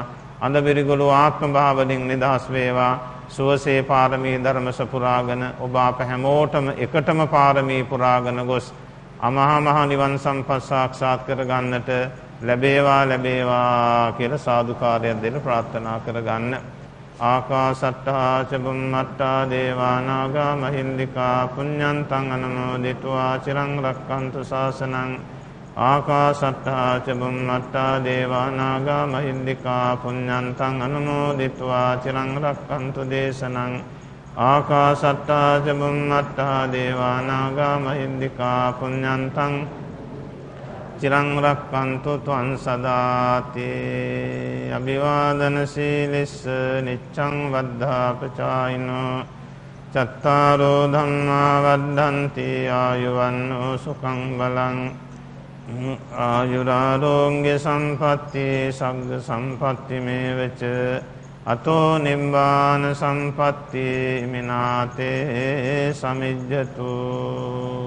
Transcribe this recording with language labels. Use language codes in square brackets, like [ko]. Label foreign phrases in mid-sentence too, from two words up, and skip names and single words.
[si] අන්ධබිරිගොළු ආත්ම භාවයෙන් නිදහස් වේවා. සුවසේ පාරමී ධර්ම සපුරාගෙන ඔබ අප හැමෝටම එකටම පාරමී පුරාගෙන ගොස් අමහා මහ නිවන් සම්පත් සාක්ෂාත් කර ගන්නට ලැබේවා ලැබේවා කියලා සාදුකාරයක් දෙන්න ප්‍රාර්ථනා කරගන්න. [pi] ආකාසට්ටා ච බුම්මට්ටා දේවා නාග මහින්దికා පුඤ්ඤන්තං අනුමෝදිත्वा චිරං රක්ඛන්තු ශාසනං. ආකාසට්ටා ච බුම්මට්ටා දේවා නාග මහින්దికා පුඤ්ඤන්තං අනුමෝදිත्वा චිරං රක්ඛන්තු දේශනං. ආකාසට්ටා ච බුම්මට්ටා දේවා නාග මහින්దికා පුඤ්ඤන්තං චිරං රක්ඛන්තු ත්වං සදාති. අභිවාදන සීලිස්ස නිච්ඡං වද්ධාපචායිනෝ චත්තාරෝ ධම්මා වද්ධන්ති ආයුවන්නෝ සුඛං බලං. ආයුරාරෝග්‍ය සම්පatti සග්ග සම්පatti මේවච අතෝ නිබ්බාන සම්පatti මිනාතේ සමිජ්ජතු.